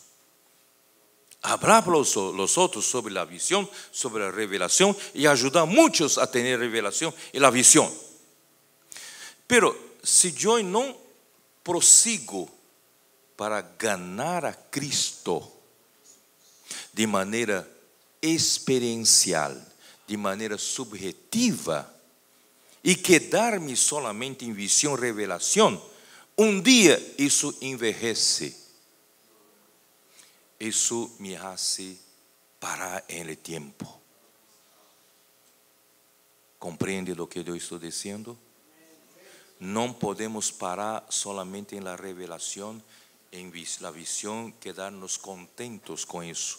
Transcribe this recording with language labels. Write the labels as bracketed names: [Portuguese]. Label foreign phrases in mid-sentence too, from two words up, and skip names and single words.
[Spanish] Hablar para los otros sobre la visión, sobre la revelación y ayudar a muchos a tener revelación y la visión. Pero si yo no prosigo para ganar a Cristo [Portuguese] de maneira experiencial, de maneira subjetiva, e quedar-me solamente em visão e revelação, um dia isso envelhece. [Spanish] Isso me hace parar en el tiempo. ¿Compreende lo que yo estoy diciendo? No podemos parar solamente en la revelación, en la visión, quedarnos contentos con eso.